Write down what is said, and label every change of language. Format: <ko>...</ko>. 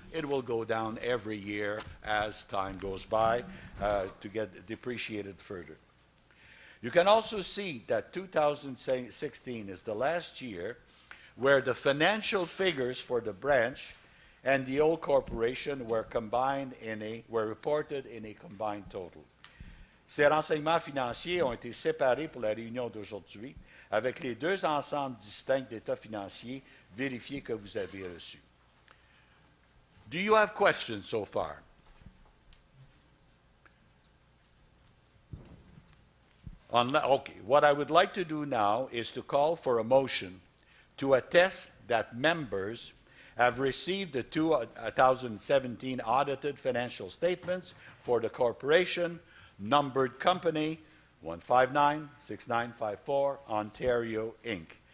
<en>It will go down every year as time goes by to get depreciated further. You can also see that 2016 is the last year where the financial figures for the branch and the old corporation were reported in a combined total.</en> <fr>Ces renseignements financiers ont été séparés pour la réunion d'aujourd'hui avec les deux ensembles distincts d'états financiers vérifiés que vous avez reçus.</fr> <en>Do you have questions so far? Okay, what I would like to do now is to call for a motion to attest that members have received the 2017 audited financial statements for the corporation, numbered company 1596954 Ontario Inc.</en>